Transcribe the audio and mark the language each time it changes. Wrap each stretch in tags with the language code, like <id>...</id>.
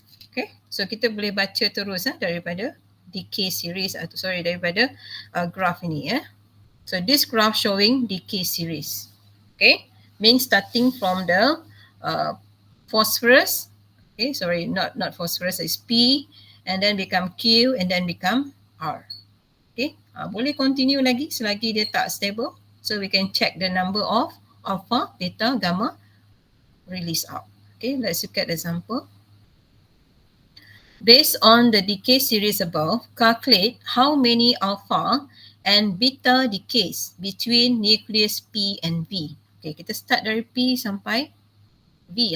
<ms>Okay, so kita boleh baca terus daripada decay series atau daripada graph ini.</ms> <en>So this graph showing decay series. Okay, means starting from the phosphorus. Okay, not phosphorus, it's P, and then become Q, and then become R. Okay,</en> <ms>boleh continue lagi selagi dia tak stable.</ms> <en>So we can check the number of alpha, beta, gamma release out. Okay, let's look at the example. Based on the decay series above, calculate how many alpha and beta decays between nucleus P and V.</en> <ms>Okay, kita start dari P sampai V.</ms>